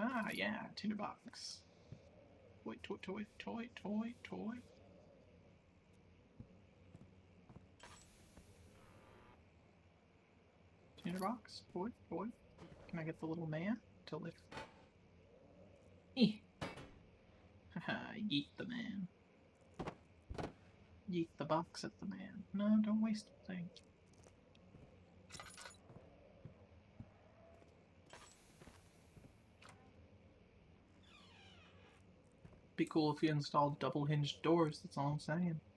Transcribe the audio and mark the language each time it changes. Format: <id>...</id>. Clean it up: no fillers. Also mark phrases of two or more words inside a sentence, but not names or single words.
<en>yeah, tinderbox. Toy, toy, toy, toy, toy, toy. Tinderbox, toy, toy. Can I get the little man to lift? Haha, yeet the man. Yeet the box at the man. No, don't waste the thing. Be cool if you installed double hinged doors, that's all I'm saying.</en>